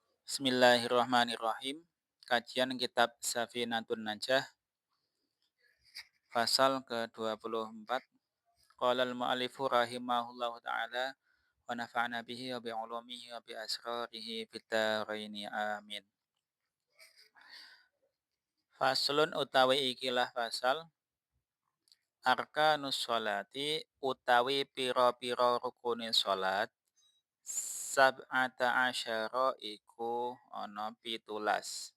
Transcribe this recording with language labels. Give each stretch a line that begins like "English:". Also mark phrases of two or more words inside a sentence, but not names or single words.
Indonesian: Bismillahirrahmanirrahim. Kajian kitab Safinatun Najah, pasal ke-24.
Arabic: قال المؤلف رحمه الله تعالى ونفعنا به وبعلومه وبأسراره في الدارين آمين.
Javanese: Faslun utawi ikilah fasal
Arabic: أركان الصلاة
Javanese: utawi pira-pira rukune salat
Arabic: سبعة عشر
Javanese: iku ana 17.